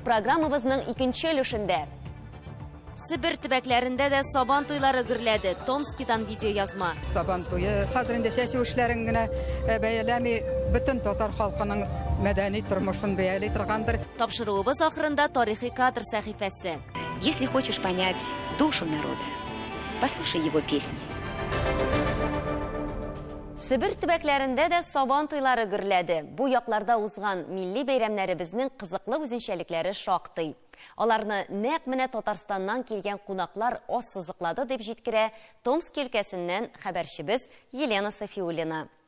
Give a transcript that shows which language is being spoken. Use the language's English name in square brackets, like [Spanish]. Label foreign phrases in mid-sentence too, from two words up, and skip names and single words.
[Tatar] Программабызның 2нче өлешендә. Сибир төбәкләрендә дә сабан туйлары гөрләде. Томскидан видео язма. Сабан туйы хәзер инде сәяси эшләрен генә бәяләми, бөтен татар халкының мәдәни тормышын бәяли торгандыр. Тапшыруыбыз ахырында тарихи кадр сәхифәсе. [Russian] Если хочешь понять душу народа, послушай его песни. [Tatar] Сибир төбәкләрендә дә сабан туйлары гөрләде. Бу якларда узган милли бәйрәмнәребезнең кызыклы үзенчәлекләре шактый. Аларны нәкъ менә Татарстаннан килгән кунаклар аз сызыклады дип җиткерә Томск өлкәсеннән хәбәрчебез Елена Софиуллина.